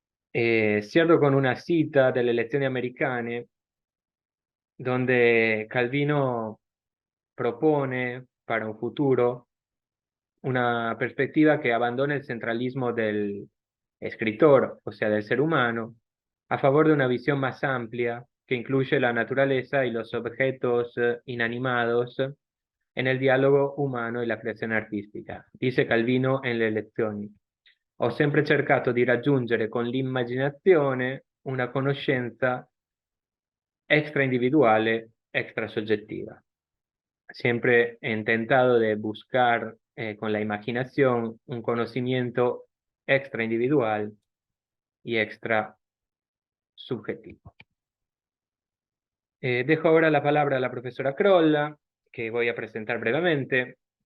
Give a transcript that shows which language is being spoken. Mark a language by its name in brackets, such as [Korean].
[Spanish] Cierro con una cita [Italian] delle elezioni americane, [Spanish] donde Calvino propone para un futuro una perspectiva que abandone el centralismo del escritor, o sea, del ser humano, a favor de una visión más amplia que incluye la naturaleza y los objetos inanimados en el diálogo umano y [Italian] la creazione artistica. [Spanish] Dice Calvino en [Italian] Le elezioni: ho sempre cercato di raggiungere con l'immaginazione una conoscenza extraindividuale, extrasoggettiva. [Spanish] Siempre he intentado de buscar con la imaginación un conocimiento extraindividual y extra subjetivo. Dejo ahora la palabra a la profesora Crolla, que voy a presentar brevemente.